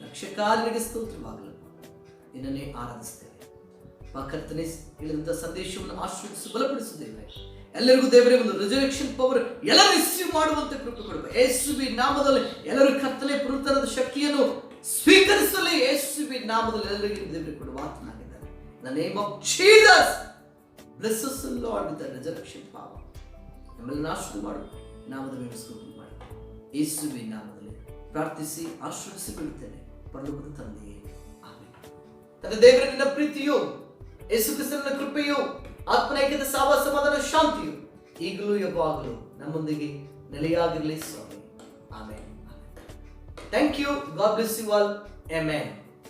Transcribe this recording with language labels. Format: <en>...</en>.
<kn>ರಕ್ಷಕಾರನಿಗೆ ಸ್ತೋತ್ರವಾಗಲು ನಿನ್ನನ್ನೇ ಆರಾಧಿಸ್ತೇವೆ. ಕರ್ತನೇ ಹೇಳಿದಂಥ ಸಂದೇಶವನ್ನು ಆಶೀರ್ವದಿಸಿ ಬಲಪಡಿಸುತ್ತೇವೆ. ಎಲ್ಲರಿಗೂ ದೇವರೇ ಒಂದು ರಿಸರ್ವೆಕ್ಷನ್ ಪವರ್ ಎಲ್ಲರೂ ರಿಸೀವ್ ಮಾಡುವಂತೆ ಕೃಪೆ ಕೊಡಬೇಕು. ಯೇಸುವಿನ ನಾಮದಲ್ಲಿ ಎಲ್ಲರೂ ಕರ್ತನೆ ಪುನರುತ್ಥಾನದ ಶಕ್ತಿಯನ್ನು ಸ್ವೀಕರಿಸಲಿ. ಯೇಸುವಿನ ನಾಮದಲ್ಲಿ ಎಲ್ಲರಿಗೂ ದೇವರೇ ಕೊಡುವ ಮಾತನಾಗಿದ್ದಾರೆ.</kn> <en>In the name of Jesus, bless us, Lord, with the resurrection power.</en> <kn>ನಮ್ಮನ್ನು ಆಶೀರ್ವಾದ ಮಾಡು. ನಾಮದ ಮೇಲೆ ಸ್ತೋತ್ರ ಮಾಡು. ಯೇಸುವಿನ ನಾಮದಲ್ಲಿ ಪ್ರಾರ್ಥಿಸಿ ಆಶೀರ್ವದಿಸಿ ಬಿಡುತ್ತೇನೆ. ಪರಲೋಕದ ತಂದೆಯೇ, ಆಮೆನ್. ತನ್ನ ದೇವರ ನಿನ್ನ ಪ್ರೀತಿಯು, ಯೇಸು ಕ್ರಿಸ್ತನ ಕೃಪೆಯು, ಆತ್ಮೈಕ್ಯದ ಸಹವಾಸ, ಸಮಾಧಾನ, ಶಾಂತಿಯು ಈಗಲೂ ಯಾವಾಗಲೂ ನಮ್ಮೊಂದಿಗೆ ನೆಲೆಯಾಗಿರಲಿ ಸ್ವಾಮಿ. Amen.</kn> <en>Thank you. God bless you all.</en> <kn>Amen.</kn>